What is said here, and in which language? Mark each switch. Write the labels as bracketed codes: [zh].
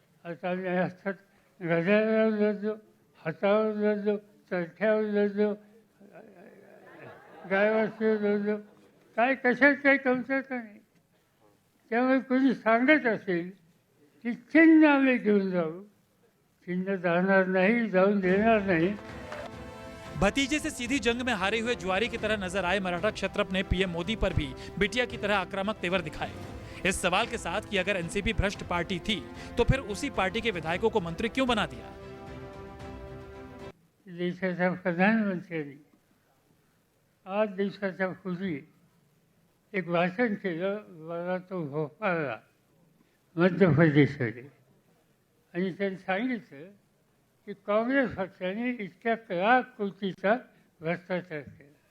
[mr] आता आम्ही हातात घड्याळावर लढलो, हातावर लढलो, चरख्यावर लढलो, गायवासवर लढलो. काय कशात काही कमतरता नाही. त्यामुळे कोणी सांगत असेल की चिन्ह आम्ही घेऊन जाऊ, चिन्ह जाणार नाही, जाऊन देणार नाही. [hi] भतीजे से सीधी जंग में हारे हुए जुआरी की तरह नजर आए मराठा क्षत्रप ने पीएम मोदी पर भी बिटिया की तरह आक्रामक तेवर दिखाए। इस सवाल के साथ कि अगर एनसीपी भ्रष्ट पार्टी थी तो फिर उसी पार्टी के विधायकों को मंत्री क्यों बना दिया? [mr] देशाच्या प्रधानमंत्र्यांनी आज दिवसाच्या पूर्वी एक भाषण केलं. मला तो भोपाळला मध्य प्रदेशमध्ये, आणि त्यांनी सांगितलं की काँग्रेस पक्षाने इतक्या लाख कोटीचा भ्रष्टाचार केला.